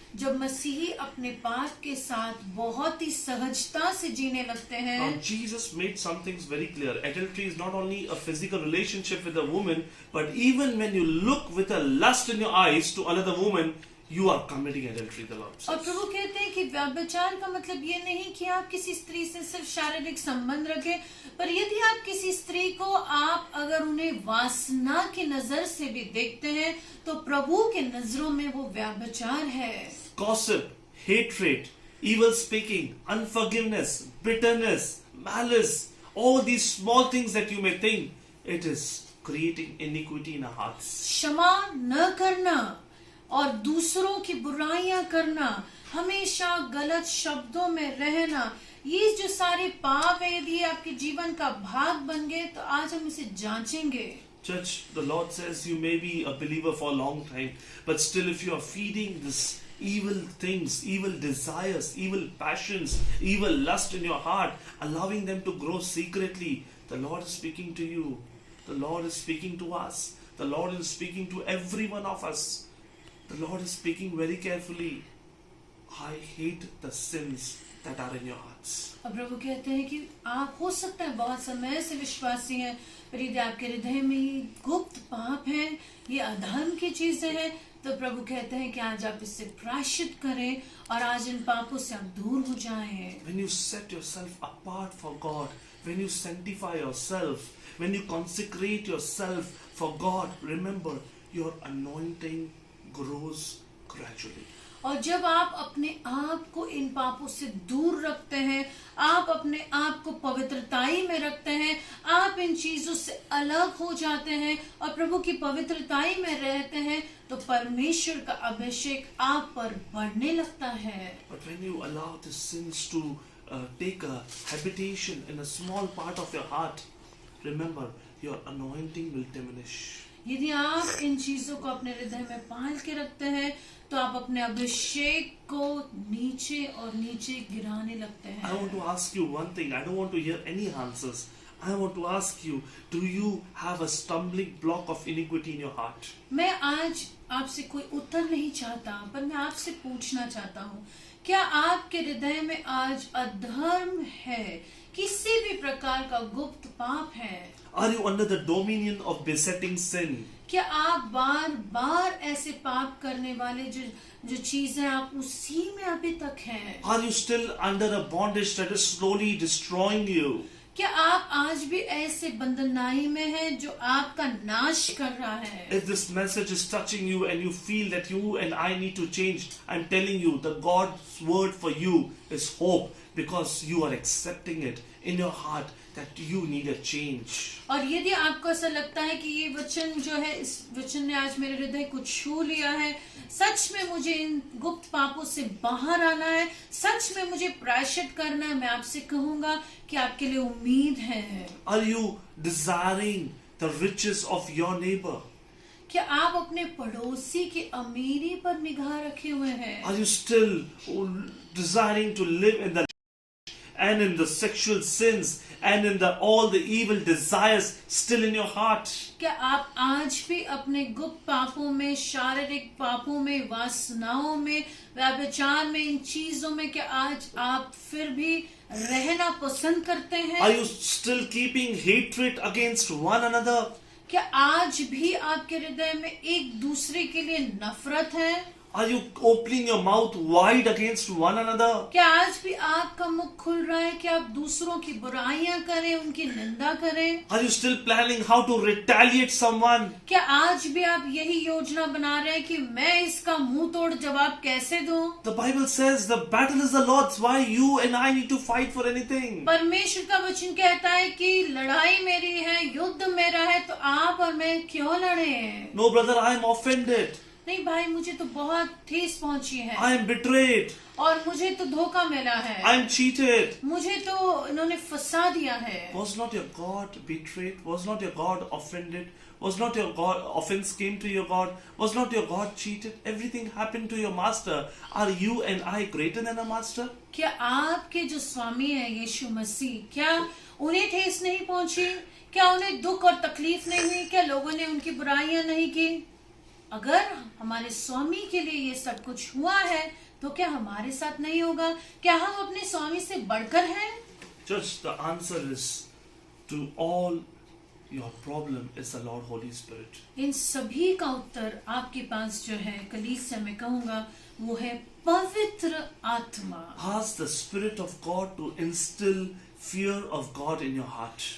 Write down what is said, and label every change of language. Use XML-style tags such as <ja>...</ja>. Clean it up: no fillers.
<hi>जब मसीही अपने पाप के साथ बहुत ही सहजता से जीने लगते हैं,</hi> <en>now Jesus made some things very clear. Adultery is not only a physical relationship with a woman, but even when you look with a lust in your eyes to another woman, you are committing adultery, the Lord</en> <hi>और</hi> <en>says.</en> <hi>प्रभु कहते हैं कि व्यभिचार का मतलब ये नहीं कि आप किसी स्त्री से सिर्फ शारीरिक संबंध रखें, पर यदि आप किसी स्त्री को आप अगर उन्हें वासना की नजर से भी देखते हैं, तो प्रभु के नजरों में वो व्यभिचार है।</hi> <en>Gossip, hatred, evil speaking, unforgiveness, bitterness, malice, all these small things that you may think, it is creating iniquity in our hearts.</en> <hi>क्षमा न करना और दूसरों की बुराइयां करना, हमेशा गलत शब्दों में रहना, ये जो सारे पाप है, यदि आपके जीवन का भाग बन गए, तो आज हम इसे जांचेंगे।</hi> <en>Church, the Lord says you may be a believer for a long time, but still if you are feeding this evil things, evil desires, evil passions, evil lust in your heart, allowing them to grow secretly, the Lord is speaking to you. The Lord is speaking to us. The Lord is speaking to every one of us. The Lord is speaking very carefully. I hate the sins that are in your hearts.</en> <hi>अब प्रभु कहते हैं कि आप हो सकता है बहुत समय से विश्वासी हैं, पर यदि आपके हृदय में ये गुप्त पाप है, ये अधर्म की चीजें हैं, तो प्रभु कहते हैं कि आज आप इससे प्रायश्चित करें और आज इन पापों से आप दूर हो जाएं।</hi> <en>When you set yourself apart for God, when you sanctify yourself, when you consecrate yourself for God, remember your anointing grows gradually.</en> <hi>और जब आप अपने आप को इन पापों से दूर रखते हैं, आप अपने आप को पवित्रताई में रखते हैं, आप इन चीजों से अलग हो जाते हैं और प्रभु की पवित्रताई में रहते हैं, तो परमेश्वर का अभिषेक आप पर बढ़ने लगता है।</hi> <en>But when you allow the sins to take a habitation in a small part of your heart, remember your anointing will diminish.</en> <hi>यदि आप इन चीजों को अपने हृदय में पाल के रखते हैं तो आप अपने अभिषेक को नीचे और नीचे गिराने लगते</hi> <en>I</en> <hi>हैं।</hi> <en>want to ask you one thing. I don't want to hear any answers. I want to ask you, do you have a stumbling block of iniquity in your heart?</en> <hi>मैं आज आपसे कोई उत्तर नहीं चाहता, पर मैं आपसे पूछना चाहता हूँ, क्या आपके हृदय में आज अधर्म है, किसी भी प्रकार का गुप्त पाप है?</hi> <en>Are you under the dominion of besetting sin?</en> <hi>क्या आप बार बार ऐसे पाप करने वाले जो चीजें आप उसी में अभी तक हैं?</hi> <en>Are you still under a bondage that is slowly destroying you?</en> <hi>क्या आप आज भी ऐसे बंधनाई में हैं जो आपका नाश कर रहा है?</hi> <en>If this message is touching you and you feel that you and I need to change, I'm telling you, the God's word for you is hope, because you are accepting it in your heart that you need a change.</en> <hi>और यदि आपको ऐसा लगता है कि ये वचन जो है, इस वचन ने आज मेरे हृदय को छू लिया है, सच में मुझे इन गुप्त पापों से बाहर आना है, सच में मुझे प्रायश्चित करना है, मैं आपसे कहूंगा कि आपके लिए उम्मीद है।</hi> <en>Are you desiring the riches of your neighbor?</en> <hi>क्या आप अपने पड़ोसी की अमीरी पर निगाह रखे हुए हैं?</hi> <en>Are you still desiring to live in the and in the sexual sins and in the all the evil desires still in your heart?</en> <hi>क्या आप आज भी अपने गुप्त पापों में, शारीरिक पापों में, वासनाओं में, व्यभिचार में, इन चीजों में, क्या आज आप फिर भी रहना पसंद करते हैं?</hi> <en>Are you still keeping hatred against one another?</en> <hi>क्या आज भी आपके हृदय में एक दूसरे के लिए नफरत है?</hi> <en>Are you opening your mouth wide against one another?</en> <hi>क्या आज भी आपका मुख खुल रहा है कि आप दूसरों की बुराइयां करें, उनकी निंदा करें?</hi> <en>Are you still planning how to retaliate someone?</en> <hi>क्या आज भी आप यही योजना बना रहे हैं कि मैं इसका मुंह तोड़ जवाब कैसे दूं?</hi> <en>The Bible says the battle is the Lord's. Why you and I need to fight for anything?</en> <hi>परमेश्वर का वचन कहता है कि लड़ाई मेरी है, युद्ध मेरा है, तो आप और मैं क्यों लड़े?</hi> <en>No, brother, I am offended.</en> <hi>नहीं भाई, मुझे तो बहुत ठेस पहुंची है</hi> <en>I am betrayed.</en> <hi>और मुझे तो धोखा मिला है,</hi> <en>I am cheated.</en> <hi>मुझे तो इन्होंने फंसा दिया है।</hi> <en>Was not your God betrayed? Was not your God offended? Was not your God offense came to your God? Was not your God cheated? Everything happened to your master. Are you and I greater than a master?</en> <hi>क्या आपके जो स्वामी है यीशु मसीह, क्या उन्हें ठेस नहीं पहुंची? क्या उन्हें दुख और तकलीफ नहीं हुई? क्या लोगों ने उनकी बुराइयां नहीं की? अगर हमारे स्वामी के लिए ये सब कुछ हुआ है तो क्या हमारे साथ नहीं होगा? क्या हम अपने स्वामी से बढ़कर हैं?</hi> <en>Just the answer is to all your problem is the Lord Holy Spirit.</en> <hi>इन सभी का उत्तर आपके पास जो है, कलीसिया में कहूंगा, वो है पवित्र आत्मा।</hi> <en>Ask the Spirit of God to instill fear of God in your heart.</en>